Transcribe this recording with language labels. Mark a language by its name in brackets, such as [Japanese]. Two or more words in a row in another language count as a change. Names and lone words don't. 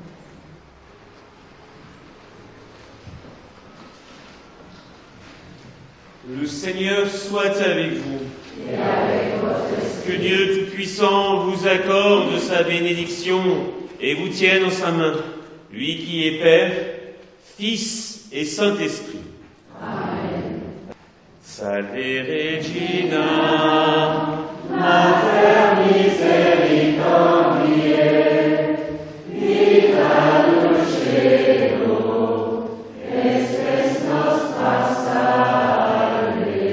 [French] Le Seigneur soit avec vous. Et avec votre esprit. Que Dieu Tout-Puissant vous accorde sa bénédiction et vous tienne en sa main, lui qui est Père, Fils et Saint-Esprit. Amen. [Latin] Salve Regina, Mater misericordiae, vita dulcedo, espes nostra salve.